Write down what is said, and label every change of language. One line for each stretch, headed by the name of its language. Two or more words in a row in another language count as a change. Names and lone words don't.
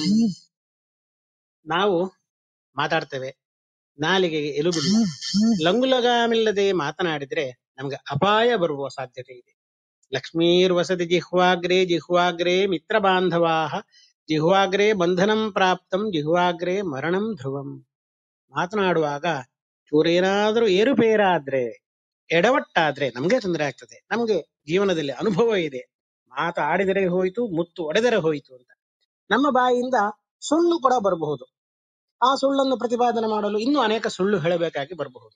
Kannada: ನಾವು ಮಾತಾಡ್ತೇವೆ, ನಾಲಿಗೆಗೆ ಎಲುಬಿಲ್ಲ, ಲಂಗುಲಗಾಮಿಲ್ಲದೆ ಮಾತನಾಡಿದ್ರೆ ನಮ್ಗೆ ಅಪಾಯ ಬರುವ ಸಾಧ್ಯತೆ ಇದೆ.
Sanskrit: ಲಕ್ಷ್ಮೀರ್ವಸತಿ ಜಿಹ್ವಾಗ್ರೇ ಜಿಹ್ವಾಗ್ರೇ ಮಿತ್ರ ಬಾಂಧವಾಹ ಜಿಹ್ವಾಗ್ರೇ ಬಂಧನಂ ಪ್ರಾಪ್ತಂ ಜಿಹ್ವಾಗ್ರೇ ಮರಣಂ ಧ್ರುವಂ.
Kannada: ಮಾತನಾಡುವಾಗ ಚೂರೇನಾದ್ರೂ ಏರುಪೇರಾದ್ರೆ, ಎಡವಟ್ಟಾದ್ರೆ ನಮ್ಗೆ ತೊಂದರೆ ಆಗ್ತದೆ. ನಮ್ಗೆ ಜೀವನದಲ್ಲಿ ಅನುಭವ ಇದೆ, ಮಾತಾಡಿದರೆ ಹೋಯ್ತು, ಮುತ್ತು ಒಡೆದರೆ ಹೋಯ್ತು ಅಂತ. ನಮ್ಮ ಬಾಯಿಯಿಂದ ಸುಳ್ಳು ಕೂಡ ಬರಬಹುದು. ಆ ಸುಳ್ಳನ್ನು ಪ್ರತಿಪಾದನೆ ಮಾಡಲು ಇನ್ನೂ ಅನೇಕ ಸುಳ್ಳು ಹೇಳಬೇಕಾಗಿ ಬರಬಹುದು.